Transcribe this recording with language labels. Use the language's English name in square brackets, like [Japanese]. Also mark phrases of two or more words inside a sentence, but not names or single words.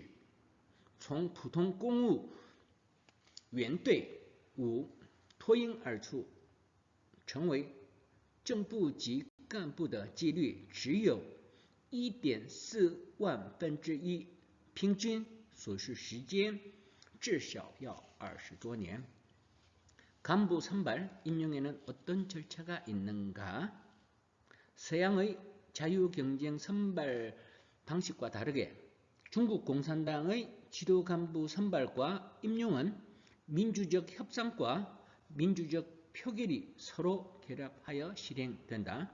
[Chinese] 从普通公务员队伍脱颖而出，成为正部级干部的几率只有 1.4万分之一，平均所需时间至少要20多年. [Korean] 간부 선발, 임용에는 어떤 절차가 있는가? 서양의 자유경쟁 선발 방식과 다르게 중국 공산당의 지도 간부 선발과 임용은 민주적 협상과 민주적 표결이 서로 결합하여 실행된다.